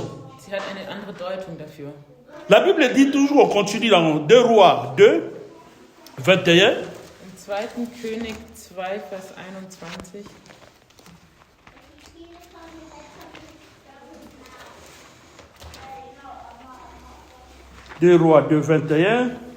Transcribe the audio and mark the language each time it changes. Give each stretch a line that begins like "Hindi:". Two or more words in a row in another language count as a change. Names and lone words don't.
German: Sie hat eine andere Deutung dafür.
French: La Bible dit toujours, on continue dans 2 Rois 2, 21.
German: Im 2. König 2, Vers 21.
French: Deux Rois 2, 21.